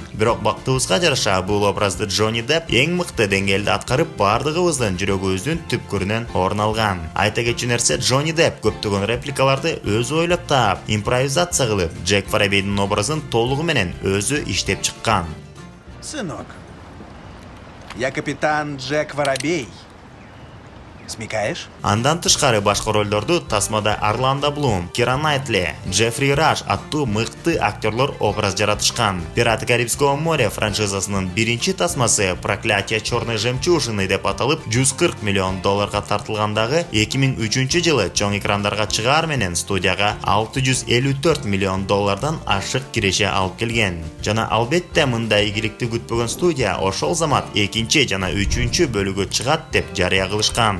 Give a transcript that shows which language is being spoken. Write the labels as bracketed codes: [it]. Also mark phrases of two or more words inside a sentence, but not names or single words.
[ky] Бирок бактыбызга жараша бул образды Джонни Депп эң мыкты деңгээлде аткарып, бардыгыбыздын жүрөгүбүздүн түпкүрүнөн орун алган. Айта кетчү нерсе, Джонни Депп көптөгөн репликаларды өзү ойлоп таап, импровизация кылып, Джек Воробейдин образын толугу менен өзү иштеп чыккан. [ru] Сынок, я капитан Джек Воробей. Смекаешь? [ky] Андан тышкары башка ролдорду тасмада Орландо Блум, Кира Найтли, Джеффри Раш аттуу мыкты актерлор образ жаратышкан. Пираты Карибского моря франшизасынын биринчи тасмасы Проклятие черной жемчужины деп аталып, $140 миллион тартылгандагы 2003-жылы чоң экрандарга чыгаар менен студияга $654 миллион ашык киреше алып келген. Жана албетте мындай ийгиликти күтпөгөн студия ошол замат 2 жана 3 бөлүгө чыгат деп жарыя кылышкан.